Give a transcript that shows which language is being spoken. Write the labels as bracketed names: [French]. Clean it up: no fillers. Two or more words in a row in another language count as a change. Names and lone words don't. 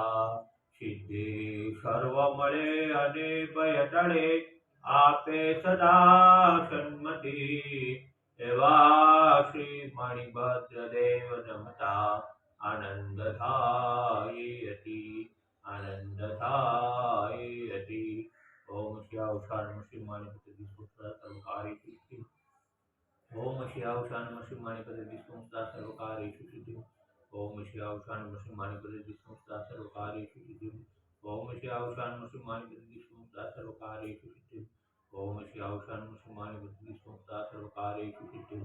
[Gujarati] સિદ્ધિ સર્વ મળે અને ભય ટળે, આપે સદા સન્મતિ। એવા શ્રી મણિભદ્ર દેવ નમતા આનંદ થાય અતિ, આનંદ થાય અતિ। [Sanskrit] ઓમ શ્યાવશાન શ્રી મણિભદ્ર વિષ્ણુ સર્વકાર્યેષુ સિદ્ધિ। ओम श्यावशान श्री मणिपद विष्णु सर्वकार्येषु सिद्धिम्। ओम श्यावशान श्री मणिपद विष्णु सर्वकार्येषु सिद्धिम्। ओम श्यावशान श्री मणिपद विष्णु सर्वकार्येषु सिद्धिम्। ओम श्यावशान श्री मणिपद विष्णु सर्वकार्येषु सिद्धिम्।